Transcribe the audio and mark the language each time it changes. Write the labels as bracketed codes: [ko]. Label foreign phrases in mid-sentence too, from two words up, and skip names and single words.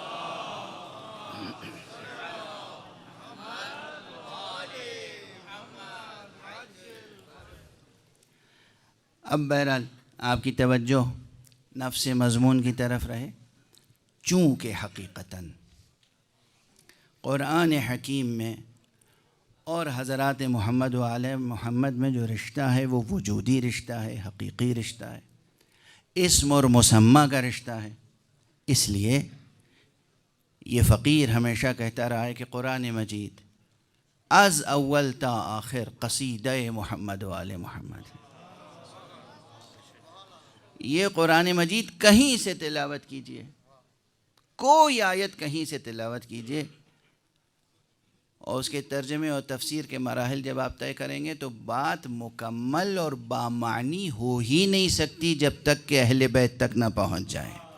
[ur] اب بہرحال آپ کی توجہ نفس مضمون کی طرف رہے، چونکہ حقیقتاً قرآن حکیم میں اور حضرات محمد و آل محمد میں جو رشتہ ہے وہ وجودی رشتہ ہے، حقیقی رشتہ ہے، اسم اور مسمہ کا رشتہ ہے۔ اس لیے یہ فقیر ہمیشہ کہتا رہا ہے کہ قرآن مجید از اول تا آخر قصیدہ محمد و آل محمد ہے۔ یہ قرآن مجید کہیں سے تلاوت کیجئے، کوئی آیت کہیں سے تلاوت کیجئے، اور اس کے ترجمے اور تفسیر کے مراحل جب آپ طے کریں گے تو بات مکمل اور بامعنی ہو ہی نہیں سکتی جب تک کہ اہل بیت تک نہ پہنچ جائے۔